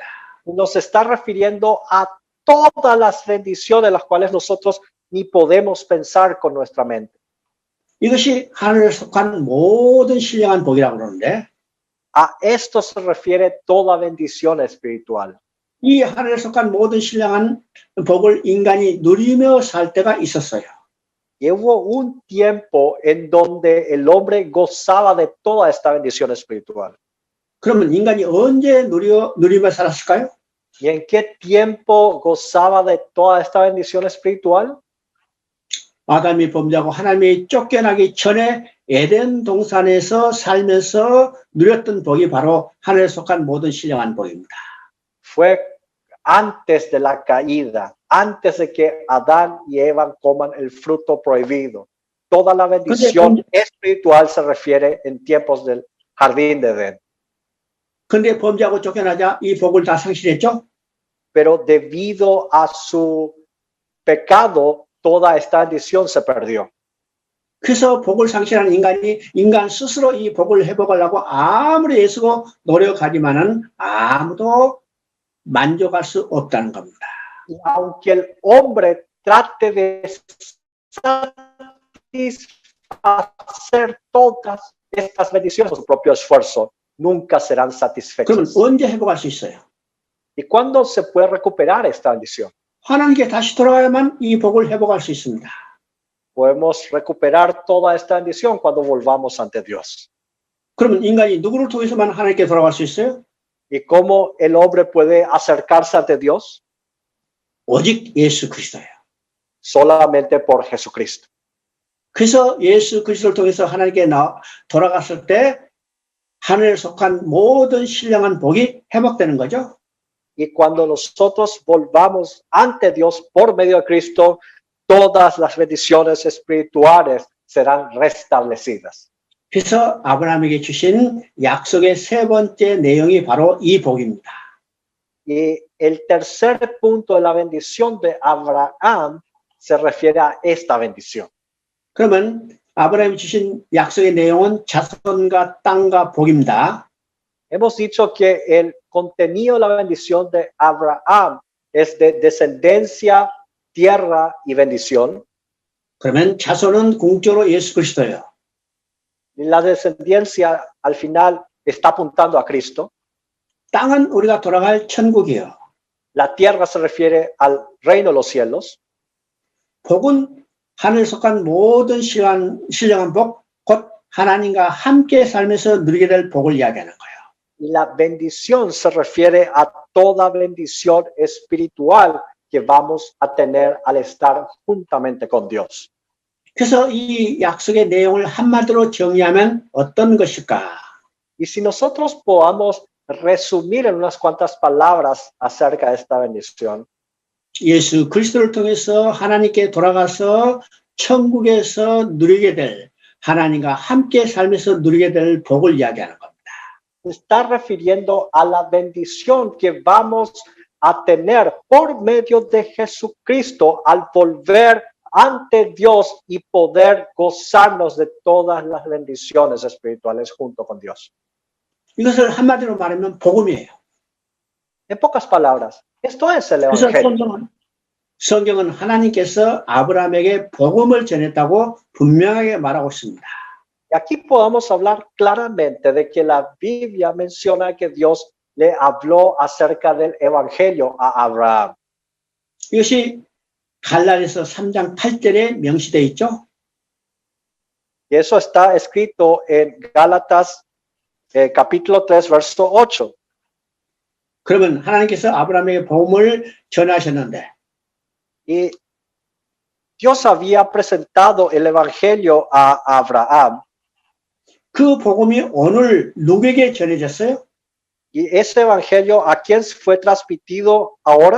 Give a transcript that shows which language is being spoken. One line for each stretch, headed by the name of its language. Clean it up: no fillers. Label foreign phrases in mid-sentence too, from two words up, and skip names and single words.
Spanish: Nos está refiriendo a todas las bendiciones las cuales nosotros ni podemos pensar con nuestra mente.
Korean: 이것이 하늘에 속한 모든 신령한 복이라고 그러는데
Spanish: A esto se refiere toda bendición espiritual.
Korean: 이 하늘에 속한 모든 신령한 복을 인간이 누리며 살 때가 있었어요.
Spanish: Y hubo un tiempo en donde el hombre gozaba de toda esta bendición espiritual.
Korean: 그러면 인간이 언제 누리며 살았을까요?
Spanish: ¿Y en qué tiempo gozaba de toda esta bendición espiritual?
Korean: 아담이 범죄하고 하나님이 쫓겨나기 전에 에덴 동산에서 살면서 누렸던 복이 바로 하늘에 속한 모든 신령한 복입니다.
Spanish: Fue antes de la caída, antes de que Adán y Eva coman el fruto prohibido. Toda la bendición espiritual se refiere en tiempos del jardín de Edén.
Korean: 근데 범죄하고 쫓겨나자 이 복을 다 상실했죠?
Spanish: Pero debido a su pecado, toda esta bendición se perdió.
Korean: 그래서 복을 상실한 인간 스스로 이 복을 회복하려고 아무리 애쓰고 노력하지만은 아무도 만족할 수 없다는 겁니다.
Spanish: Y aunque el hombre trate de satisfacer todas estas bendiciones por su propio esfuerzo, nunca serán
Korean: 그러면
Spanish: satisfechas.
Korean: 언제 회복할 수 있어요?
Spanish: ¿Y cuándo se puede recuperar esta bendición?
Korean: 하나님께 다시 돌아가야만 이 복을 회복할 수 있습니다.
Spanish: Podemos recuperar toda esta bendición cuando volvamos ante Dios.
Korean: 그러면 인간이 누구를 통해서만 하나님께 돌아갈 수 있어요?
Spanish: ¿Y cómo el hombre puede acercarse ante Dios?
Korean: 오직 예수 그리스도예요.
Spanish: Solamente por Jesucristo.
Korean: 그래서 예수 그리스도를 통해서 하나님께 돌아갔을 때 하늘에 속한 모든 신령한 복이 회복되는 거죠.
Spanish: Y cuando nosotros volvamos ante Dios por medio de Cristo, todas las bendiciones espirituales serán restablecidas.
Korean: 그래서 아브라함에게 주신 약속의 세 번째 내용이 바로 이 복입니다.
Spanish: Y el tercer punto de la bendición de Abraham se refiere a esta bendición.
Korean: 그러면 아브라함이 주신 약속의 내용은 자손과 땅과 복입니다.
Spanish: Hemos dicho que el contenido de la bendición de Abraham es de descendencia, tierra y bendición.
Korean: 그러면 자손은 궁극적으로 예수 그리스도예요.
Spanish: La descendencia al final está apuntando a Cristo.
Korean: 땅은 우리가 돌아갈 천국이에요.
Spanish: La tierra se refiere al reino de los cielos.
Korean: 복은 하늘에 속한 모든 신령한 복, 곧 하나님과 함께 살면서 누리게 될 복을 이야기하는 거예요.
Spanish: La bendición se refiere a toda bendición espiritual que vamos a tener al estar juntamente con Dios.
Korean: 그래서 이 약속의 내용을 한마디로 정리하면 어떤 것일까?
Spanish: Y si nosotros podamos resumir en unas cuantas palabras acerca de esta bendición,
Korean: 예수 그리스도를 통해서 하나님께 돌아가서 천국에서 누리게 될 하나님과 함께 살면서 누리게 될 복을 이야기하는 겁니다.
Spanish: Se está refiriendo a la bendición que vamos a tener por medio de Jesucristo al volver ante Dios y poder gozarnos de todas las bendiciones espirituales junto con Dios.
Korean: 이것을 한마디로 말하면 복음이에요.
Spanish: En pocas palabras, esto es el
Korean: 그래서
Spanish: Evangelio.
Korean: 성경은 하나님께서 아브라함에게 복음을 전했다고 분명하게 말하고 있습니다.
Spanish: Y aquí podamos hablar claramente de que la Biblia menciona que Dios le habló acerca del Evangelio a Abraham.
Korean: 이것이 갈라디아서 3장 8절에 명시되어 있죠.
Spanish: Y eso está escrito en Gálatas capítulo 3, verso 8.
Korean: 그러면 하나님께서 아브라함에게 복음을 전하셨는데
Spanish: Y Dios había presentado el Evangelio a Abraham.
Korean: 그 복음이 오늘 누구에게 전해졌어요?
Spanish: Y ese Evangelio, ¿a quién fue transmitido ahora?